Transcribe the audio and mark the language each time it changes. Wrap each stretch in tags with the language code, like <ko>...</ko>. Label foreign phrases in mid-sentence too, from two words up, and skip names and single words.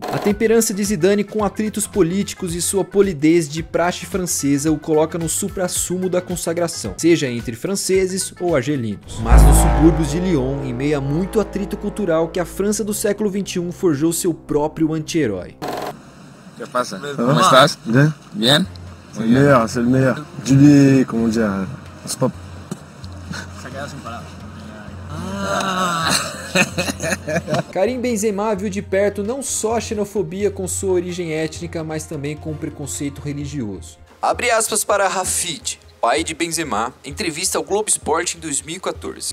<pt>A temperança de Zidane com atritos políticos e sua polidez de praxe francesa o coloca no suprassumo da consagração, seja entre franceses ou argelinos. Mas nos subúrbios de Lyon, em meio a muito atrito cultural, que a França do século XXI forjou seu próprio anti-herói.</pt> <es>¿Qué pasa? ¿Cómo estás? Bien. Bien.</es> <fr>C'est le meilleur, c'est le meilleur. Julie, comment dire, stop.</fr> <es>Se queda sin palabras.</es> <pt>Karim Benzema viu de perto não só a xenofobia com sua origem étnica, mas também com o preconceito religioso. Abre aspas para Rafid, pai de Benzema, entrevista ao Globo Esporte em 2014.</pt>